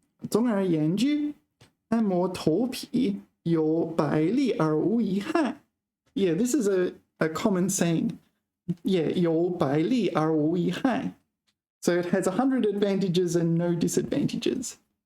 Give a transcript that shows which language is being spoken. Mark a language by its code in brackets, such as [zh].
[zh] 总而言之，按摩头皮有百利而无一害。 [en] Yeah, this is a common saying. [zh] Yeah, 有百利而无一害. [en] So it has 100 advantages and no disadvantages.